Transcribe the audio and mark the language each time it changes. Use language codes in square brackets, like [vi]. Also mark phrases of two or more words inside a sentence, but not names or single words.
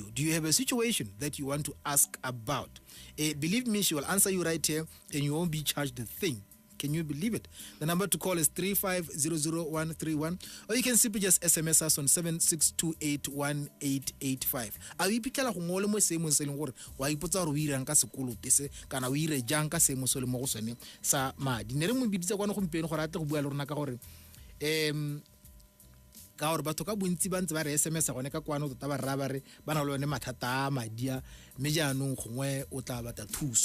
[en] Do you have a situation that you want to ask about? Believe me, she will answer you right here and you won't be charged a thing. Can you believe it? The number to call is 3500131, or you can simply just SMS us on 76281885. [tn] A we pikela go ngole mo seemo se leng gore wa ipotsa gore o irang ka sekoloto se kana o ire jang ka seemo se le mo go sone sa madi. Ne re mo biditse kwa no gompieno gore a tle go bua le rona ka gore ka gore batho ka bontsi ba ntse ba re SMS gone ka kwana o tota ba rra ba re ba na le one mathata a madia mme jaanong gongwe o tla batla thuso.